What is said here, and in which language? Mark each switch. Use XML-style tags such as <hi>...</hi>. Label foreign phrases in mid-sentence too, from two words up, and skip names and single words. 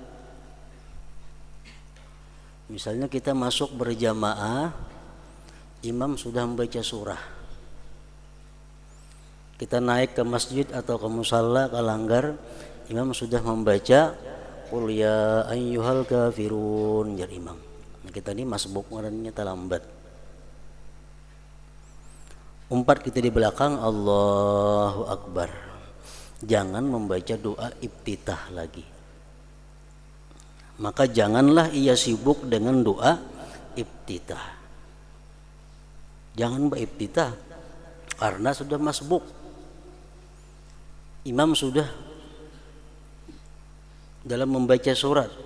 <id>Misalnya kita masuk berjamaah, imam sudah membaca surah, kita naik ke masjid atau ke musalla, ke langgar, imam sudah membaca</id> <ar>قل يا أيها الكافرون,</ar> <bjn>jar imam.</bjn> <id>Nah, kita ini masbuk ngarannya terlambat.</id> <bjn>Umpat kita di belakang,</bjn> <ar>الله أكبر.</ar> <id>Jangan membaca doa iftitah lagi. Maka janganlah ia sibuk dengan doa iftitah. Jangan beriftitah karena sudah masbuk. Imam sudah dalam membaca surat.</id>